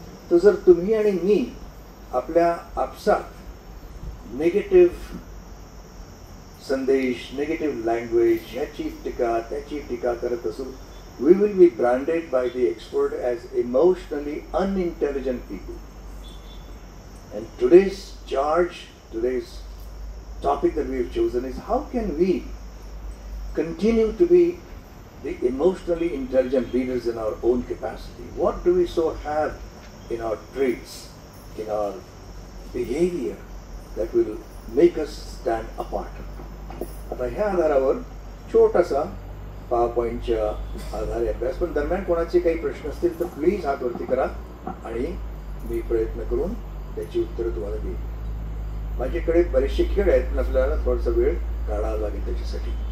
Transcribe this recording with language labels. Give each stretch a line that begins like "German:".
Marathi: तर जर तुम्ही आणि मी आपल्या आपसात निगेटिव्ह संदेश, निगेटिव्ह लँग्वेज, ह्याची टीका त्याची टीका करत असू,
English: we will be branded by the expert as emotionally unintelligent people. And today's charge, today's topic that we have chosen is how can we continue to be the emotionally intelligent leaders in our own capacity? What do we so have in our traits, in our behavior that will make us stand apart?
Marathi: आता ह्या आधारावर छोटासा PowerPointच्या आधारे अभ्यास. पण दरम्यान कोणाचे काही प्रश्न असतील तर प्लीज हात वरती करा आणि मी प्रयत्न करून त्याची उत्तरं तुम्हाला देईन. माझ्याकडे बरेचसे खेळ आहेत पण आपल्याला थोडासा वेळ काढावा लागेल त्याच्यासाठी.